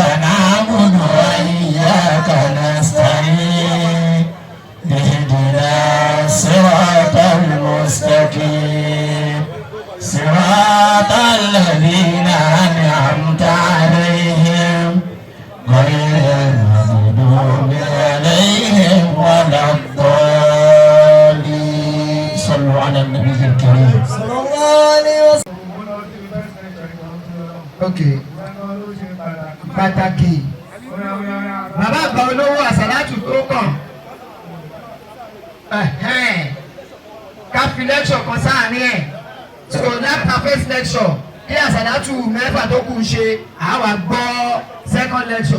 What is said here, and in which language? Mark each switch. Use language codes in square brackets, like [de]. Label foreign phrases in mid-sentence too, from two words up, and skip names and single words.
[ar] نعبد وإياك نستعين اهدنا الصراط المستقيم صراط الذين أنعمت عليهم غير المغضوب عليهم ولا الضالين صلوا على النبي الكريم صلى الله عليه وسلم. [yo] Okay. Pàtàkì. Bàbá àgbà olówó àsàlátù tó kàn. Ká fi lecture kan sáàárín ẹ̀. So láti [en] first lecture [yo] kí àsàlátù mẹ́fà tó kù ṣe àwa gbọ́ [en] second lecture.